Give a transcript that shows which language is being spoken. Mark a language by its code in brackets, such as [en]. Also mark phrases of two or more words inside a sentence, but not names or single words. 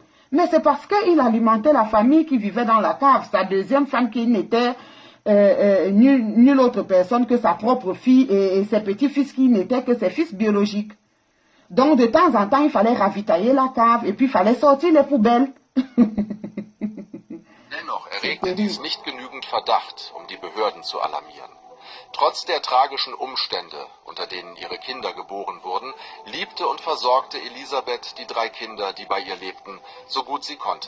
[fr] Mais c'est parce qu'il alimentait la famille qui vivait dans la cave, sa deuxième femme qui n'était nulle autre personne que sa propre fille et ses petits-fils qui n'étaient que ses fils biologiques. Donc, de temps en temps, il fallait ravitailler la cave et puis il fallait sortir les poubelles. [de] Dennoch erregte dies nicht genügend Verdacht, um die Behörden zu alarmieren. Trotz der tragischen Umstände, unter denen ihre Kinder geboren wurden, liebte und versorgte Elisabeth die 3 Kinder, die bei ihr lebten, so gut sie konnte.